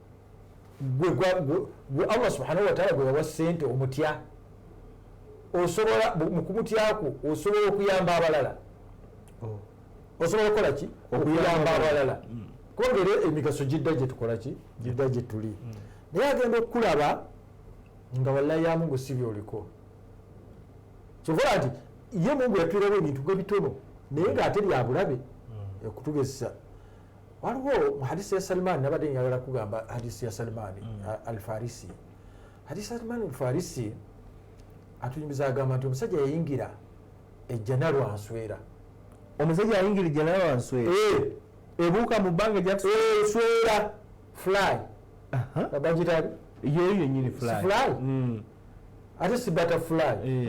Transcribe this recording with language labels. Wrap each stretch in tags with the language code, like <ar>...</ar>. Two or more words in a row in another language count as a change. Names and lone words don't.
<ar>الله سبحانه وتعالى</ar> <lg>gwe yawa ssente omutya osobola mu kumutyako osobola okuyamba abalala osobola okukola ki okuyamba abalala kwongera emigaso gidda gye tukola ki gidda gye tuli naye agenda okukulaba nga wallahi ya Mungu si byoliko kyovola nti ye Mungu yatwirawo ebintu bitono naye ng'ate lyabulabe okutugezesa. Waliwo mu hadisi ya Salman nabadde njagala kugamba hadisi ya Salman al-Farisi. Hadisi ya Salman al-Farisi atunyumiza agamba nti omusajja yayingira ejjana lwanswera. Omusajja yayingira ejjana lwanswera? Ebuuka mu bbanga swera fly. Bagitabi? Yo yennyini fly. Fly? Ate si butterfly.</lg>